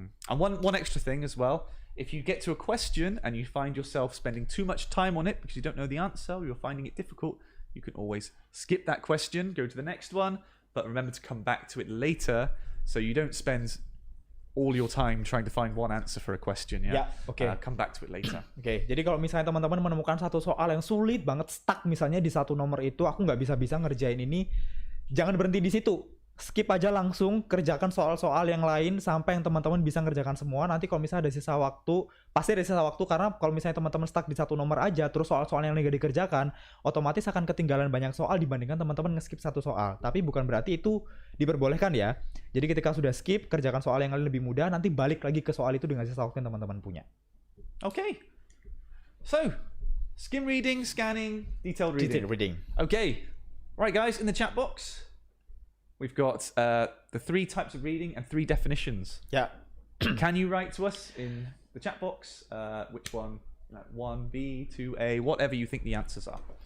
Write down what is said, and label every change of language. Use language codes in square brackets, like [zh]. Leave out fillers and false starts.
[en] And one extra thing as well, if you get to a question and you find yourself spending too much time on it because you don't know the answer, you're finding it difficult, you can always skip that question, go to the next one. But remember to come back to it later, so you don't spend all your time trying to find one answer for a question. Yeah. Okay. Come back to it later. Oke. [id] Jadi kalau misalnya teman-teman menemukan satu soal yang sulit banget, stuck misalnya di satu nomor itu, aku nggak bisa ngerjain ini, jangan berhenti di situ. Skip aja langsung, kerjakan soal-soal yang lain sampai yang teman-teman bisa ngerjakan semua. Nanti kalau misalnya ada sisa waktu, pasti ada sisa waktu, karena kalau misalnya teman-teman stuck di satu nomor aja, terus soal-soal yang lagi dikerjakan, otomatis akan ketinggalan banyak soal dibandingkan teman-teman nge-skip satu soal. Tapi bukan berarti itu diperbolehkan ya. Jadi ketika sudah skip, kerjakan soal yang lebih mudah, nanti balik lagi ke soal itu dengan sisa waktu yang teman-teman punya. Okay. [en] So, skim reading, scanning, detailed reading. Detailed reading. Okay. Right, guys, in the chat box, we've got the 3 types of reading and 3 definitions. Ya. Can you write to us in the chat box which one, 1B, 2A, whatever you think the answers are?